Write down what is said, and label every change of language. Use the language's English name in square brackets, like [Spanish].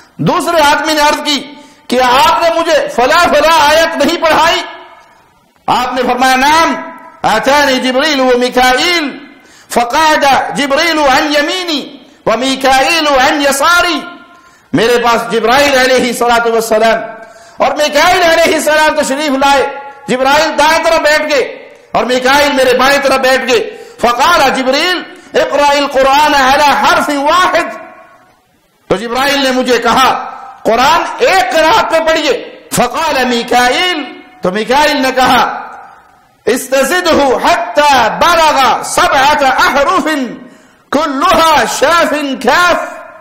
[Urdu] دوسرے آدمی نے عرض کی کیا آپ نے مجھے فلاں فلاں آیت نہیں پڑھائی؟ آپ نے فرمایا [Arabic] نعم آتانی جبریل و میکائیل فقعد جبریل عن یمینی و میکائیل عن یساری. [Urdu] میرے پاس جبرائیل علیہ السلام اور میکائیل علیہ السلام تشریف لائے. جبرائیل دائیں طرف بیٹھ گئے اور میکائیل میرے بائیں طرف بیٹھ گئے. [Arabic] فقال جبریل اقرأ القرآن على حرف واحد. [Urdu] تو جبرائیل نے مجھے کہا قرآن ایک قرات پہ پڑھیے. [Arabic] فقال میکائیل, [Urdu] تو میکائیل نے کہا [Arabic] استزدہ حتی بلغ 7 احرف کلها شاف کاف.